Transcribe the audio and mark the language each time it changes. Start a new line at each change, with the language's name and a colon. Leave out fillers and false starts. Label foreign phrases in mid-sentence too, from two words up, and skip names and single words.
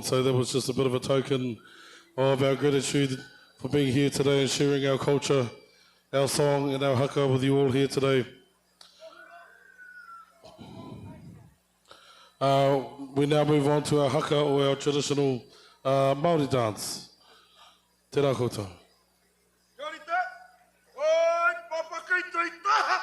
English: So that was just a bit of a token of our gratitude for being here today and sharing our culture, our song and our haka with you all here today. We now move on to our haka, or our traditional Māori dance.
Māori: Tēnā koutou. Oi, papa kei tei